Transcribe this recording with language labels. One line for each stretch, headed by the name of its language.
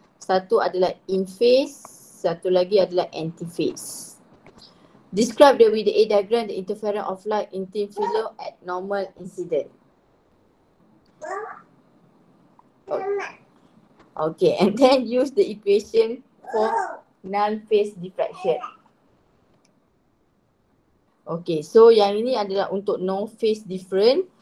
Malay: Satu adalah in phase, satu lagi adalah anti phase.
English: Describe with the A diagram the interference of light in thin film at normal incident. Okay, and then use the equation for non-phase diffraction.
Malay: Okay, so yang ini adalah untuk no phase different.